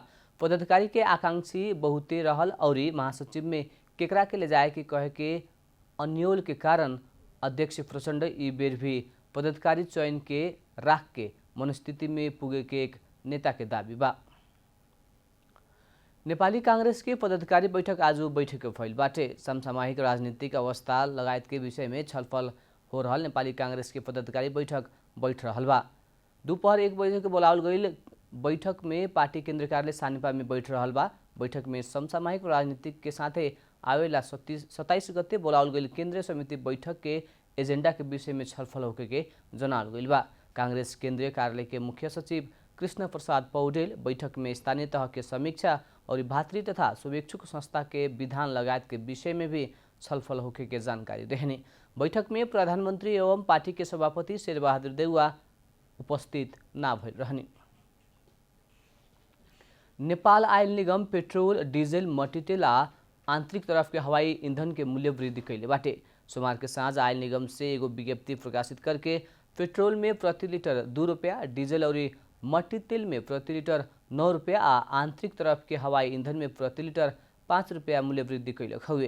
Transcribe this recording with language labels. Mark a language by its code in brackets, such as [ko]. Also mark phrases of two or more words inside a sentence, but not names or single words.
[bho] पदाधिकारी के आकांक्षी बहुते रहल और महासचिव में केकरा के ले जाए के कहे के अन्योल के कारण अध्यक्ष प्रचण्ड ई बेर भी पदाधिकारी चयन के राख के मनस्थिति में पुगे के एक नेता के दाबी बा। नेपाली कांग्रेस के पदाधिकारी बैठक आज बैठक भइल बाटे। समसामयिक राजनीतिक अवस्था लगायत के विषय में छलफल हो रहल नेपाली कांग्रेस के पदाधिकारी बैठक बैठ रहल बा। दोपहर 1 बजे के बोलावल गईल बैठक में पार्टी केंद्र कार्यालय सानिपा में बैठ रहल बा। बैठक में समसामयिक राजनीतिक के साथे आवेला 27 गते बोलावल गईल केंद्रीय समिति बैठक के एजेंडा के विषय में छलफल होके के जनावल गईल बा। कांग्रेस केंद्रीय कार्यालय के मुख्य सचिव कृष्ण प्रसाद पौडेल बैठक में स्थानीय तह के समीक्षा और भातृ तथा शुभेच्छुक संस्था के विधान लगायत के विषय में भी छलफल होके के जानकारी रहने। बैठक में प्रधानमंत्री एवं पार्टी के सभापति शेरबहादुर देउवा उपस्थित ना भइल रहने। नेपाल आयल निगम पेट्रोल, डीजल, मट्टीतेल आ आंतरिक तरफ के हवाई ईंधन के मूल्य वृद्धि कैले बाटे। सोमवार के साँझ आयल निगम से एगो विज्ञप्ति प्रकाशित करके पेट्रोल में प्रति लीटर 2 रुपया, डीजल और मट्टीतेल में प्रति लीटर 9 रुपया आ आंतरिक तरफ के हवाई ईंधन में प्रति लीटर 5 रुपया मूल्य वृद्धि कैलक हुए।